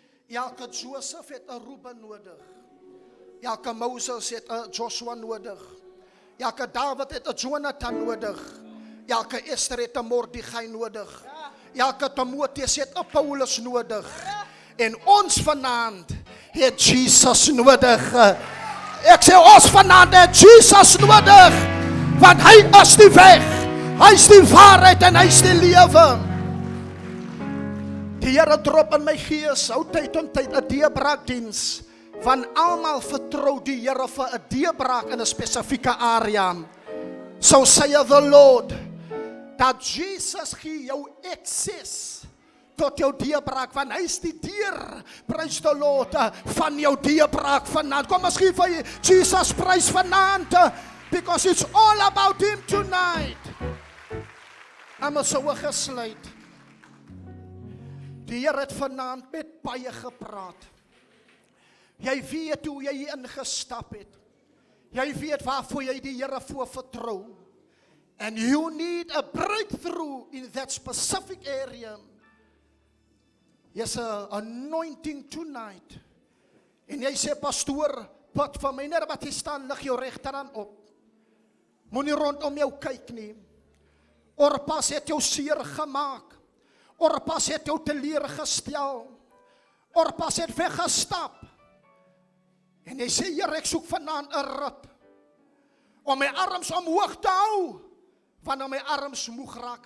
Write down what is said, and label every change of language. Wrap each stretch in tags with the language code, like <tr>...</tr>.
<af>Elke Joseph het 'n Reuben nodig. Elke Moses het 'n Joshua nodig. Elke David het 'n Jonathan nodig. Elke Esther het 'n Mordegai nodig. Elke Timoteus het 'n Paulus nodig. En ons vanaand het Jesus nodig. Ek sê ons vanaand het Jesus nodig, want hy is die weg, hy is die waarheid en hy is die lewe. Die Here drop in my gees, ou tyd om tyd 'n deurbraakdiens, want almal vertrou die Here vir 'n deurbraak in 'n spesifieke area.</af> <en>So saith the Lord,</en> <af>dat Jesus gee jou access tot jou deurbraak, want hy is die deur, prys die Lord, van jou deurbraak vanaand. Kom ons gee vir Jesus prys vanaand,</af> <en>because it's all about him tonight.</en> <af>Almal so gesluit. Die Here het vanaand met baie gepraat. Jy weet hoe jy hier ingestap het. Jy weet waarvoor jy die Here voor vertrou.</af> <en>And you need a breakthrough in that specific area. Yes, a anointing tonight.</en> <af>En jy sê, pastoor, bid vir my, net wat jy staan, lig jou regterhand op. Moenie rondom jou kyk nie. Orpas het jou seer gemaak. Orpas het jou teleurgestel. Orpas het weggestap. En jy sê, Here, ek soek vanaand 'n Rut, om my arms omhoog te hou, wanneer my arms moeg raak.</af>